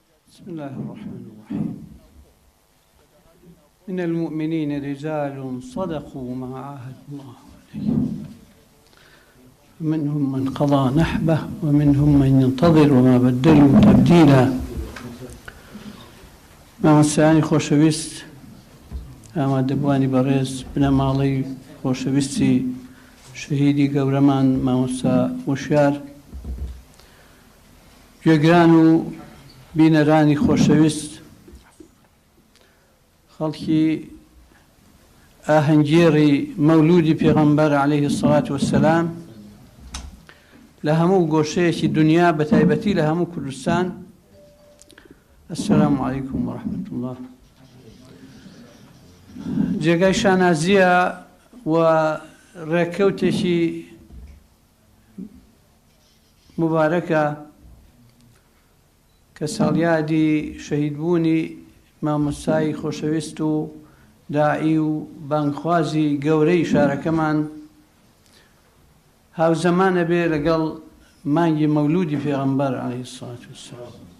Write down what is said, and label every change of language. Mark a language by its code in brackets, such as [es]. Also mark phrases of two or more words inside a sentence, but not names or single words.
[ar] بسم الله الرحمن الرحيم. من المؤمنين رجال صدقوا ما عاهدوا الله عليه، منهم من قضى نحبه ومنهم من ينتظر وما بدلوا تبديلا. [ckb] مامۆستایانی خۆشەویست، ئامادەبوانی بەڕێز بنەماڵەی خۆشەویستی شەهیدی گەورەمان مامۆستا وشیار، گوێگران و بینەرانی خۆشەویست، خەڵکی ئاهەنگێڕی مەولودی پێغەمبەر [ar] عەلەیهی السەڵات وەسسەلام [ckb] لە هەموو گۆشەیەکی دنیا، بە تایبەتی لە هەموو کوردستان، [ar] السلام علیکم ورحمة الله. [ckb] جێگای شانازیە و ڕێکەوتێکی مبارەکە کە ساڵیادی شەهیدبوونی مامۆستای خۆشەویست و داعی و بانگخوازی گەورەی شارەکەمان هاوزەمانە بێ لەگەڵ مانگی مەولودی پێغەمبەر [ar] عەلەیهی السەڵات وەسسەلام.